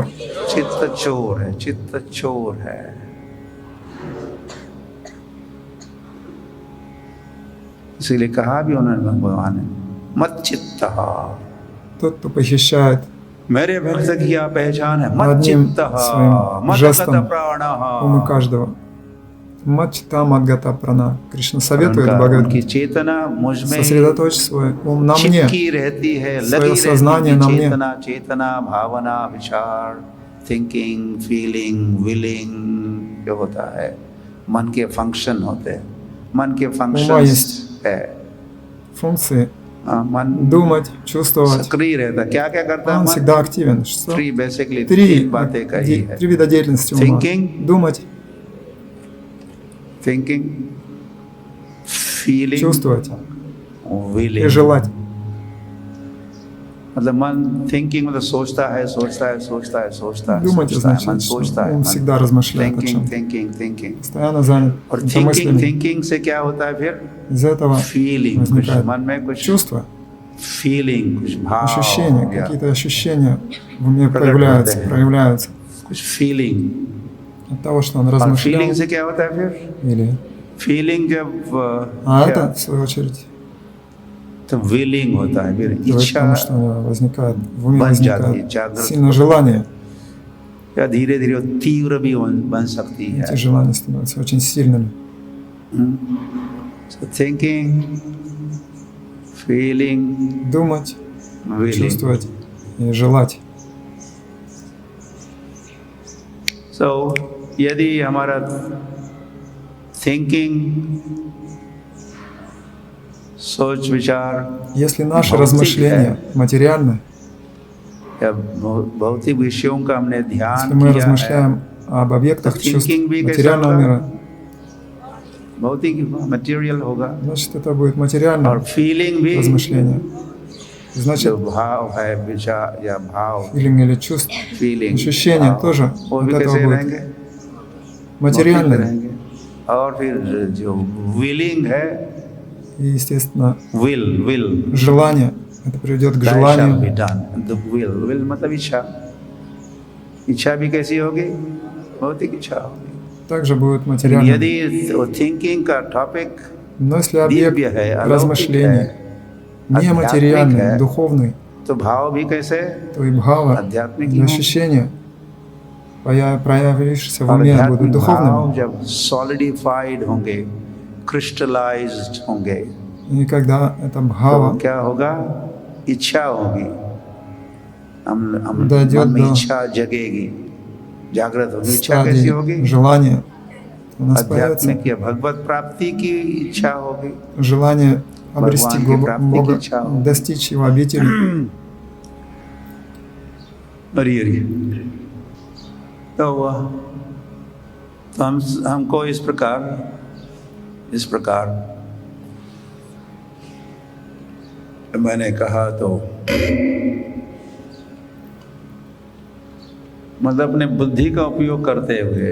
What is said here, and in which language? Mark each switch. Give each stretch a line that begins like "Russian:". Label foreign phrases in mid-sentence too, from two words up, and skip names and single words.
Hindi: चित्त चोर है, चित्त चोर है। इसीलिए कहा भी उन्होंने भगवान ने, मत चित्त,
Russian: Тот, кто похищает
Hindi: मेरे भक्त की क्या पहचान है, मत
Russian: одним
Hindi: चित्त,
Russian: своим
Hindi: मत
Russian: жестом
Hindi: गत प्राण।
Russian: умы каждого. Мачта Мадгата Прана. Кришна
Hindi: और
Russian: советует
Hindi: उनकी
Russian: Бхагавадгите.
Hindi: चेतना मुझ में
Russian: Сосредоточь свой ум на мне.
Hindi: चिपकी रहती है,
Russian: свое
Hindi: लगी रहती
Russian: сознание
Hindi: है,
Russian: на мне.
Hindi: चेतना भावना विचार
English: thinking feeling willing
Hindi: जो होता है मन के फंक्शन होते हैं, मन के फंक्शन
Russian: есть
Hindi: है।
Russian: Функции
Hindi: मन
Russian: думать, чувствовать.
Hindi: सक्रिय रहता है, क्या क्या करता है
Russian: Он
Hindi: मन?
Russian: всегда активен. Что?
English: three basically
Russian: Три
Hindi: तीन बातें कही है।
Russian: вида деятельности ума.
English: Thinking,
Russian: Думать,
English: thinking feeling
Russian: чувствовать
English: विलिंग।
Russian: и желать.
Hindi: मतलब मन थिंकिंग मतलब सोचता है
Russian: Думать
Hindi: मन
Russian: значит,
Hindi: सोचता
Russian: что
Hindi: है
Russian: он всегда размышляет о чем-то.
Hindi: थिंकिंग
Russian: Постоянно занят
Hindi: और
Russian: какими-то мыслями.
Hindi: थिंकिंग से क्या होता है फिर?
Russian: Из этого
Hindi: फीलिंग, कुछ
Russian: возникает
Hindi: मन में कुछ
Russian: чувства,
Hindi: फीलिंग, कुछ भाव
Russian: ощущения,
Hindi: या
Russian: какие-то ощущения в уме
Hindi: प्रकट
Russian: появляются,
Hindi: होते हैं।
Russian: проявляются.
Hindi: कुछ फीलिंग।
Russian: От того, что он
Hindi: और
Russian: размышлял,
Hindi: फीलिंग से क्या होता है फिर?
Russian: или...
Hindi: फीलिंग जब
Russian: А
Hindi: क्या?
Russian: это, в свою очередь,
Hindi: तो विलिंग होता है फिर
Russian: приводит к
Hindi: इच्छा
Russian: тому, что возникает, в уме
Hindi: बन जाती है,
Russian: возникает
Hindi: जागृत
Russian: сильное желание.
Hindi: या धीरे धीरे तीव्र भी बन सकती है।
Russian: Эти желания становятся очень сильными.
English: So thinking, feeling,
Russian: Думать,
English: willing.
Russian: чувствовать и желать.
Hindi: So यदि हमारा थिंकिंग सोच विचार
Russian: Если наши
Hindi: भौतिक
Russian: размышления материальны,
Hindi: या भौतिक विषयों का हमने
Russian: если
Hindi: ध्यान
Russian: мы
Hindi: किया है,
Russian: размышляем об объектах
Hindi: तो
Russian: чувств
Hindi: thinking भी कैसा
Russian: материального
Hindi: होगा?
Russian: мира,
Hindi: भौतिक मटेरियल होगा।
Russian: значит, это будет
Hindi: और
Russian: материальное
Hindi: फीलिंग भी
Russian: размышление.
Hindi: जो
Russian: Значит,
Hindi: भाव है विचार या भाव
Russian: филинг или чувство,
Hindi: फीलिंग
Russian: ощущения тоже
Hindi: वो
Russian: от
Hindi: भी
Russian: этого
Hindi: कैसे
Russian: будет
Hindi: रहेंगे? भौतिक
Russian: материальные.
Hindi: रहेंगे। और फिर जो विलिंग है
Russian: И, естественно,
Hindi: विल
Russian: желание, это приведет к
English: shall be
Russian: желанию.
English: done. The will
Hindi: मतलब इच्छा भी कैसी होगी? भौतिक इच्छा होगी।
Russian: Также будет материальным.
Hindi: यदि थिंकिंग का टॉपिक
Russian: Но если
Hindi: दिव्य
Russian: объект
Hindi: है, अलौकिक
Russian: размышлений
Hindi: है, आध्यात्मिक
Russian: нематериальный,
Hindi: है,
Russian: духовный,
Hindi: तो भाव भी कैसे?
Russian: то и бхава,
Hindi: आध्यात्मिक
Russian: и
Hindi: ही होंगे।
Russian: ощущения, проявившиеся в
Hindi: और
Russian: уме,
Hindi: आध्यात्मिक
Russian: будут
Hindi: भाव
Russian: духовными.
Hindi: जब सॉलिडिफाइड होंगे, क्रिस्टलाइज्ड होंगे,
Russian: И когда эта
Hindi: तो
Russian: бхава
Hindi: क्या होगा? इच्छा होगी। हम
Russian: дойдет
Hindi: मन में
Russian: до
Hindi: इच्छा जगेगी, जागृत होगी। इच्छा कैसी होगी?
Russian: стадии желания, то у нас появится
Hindi: आध्यात्मिक या भगवत प्राप्ति की इच्छा होगी।
Russian: желание обрести
Hindi: भगवान की प्राप्ति की
Russian: Бога,
Hindi: इच्छा होगी।
Russian: достичь Его обители.
Hindi: हरी तो हमको इस प्रकार मैंने कहा तो मतलब अपने बुद्धि का उपयोग करते हुए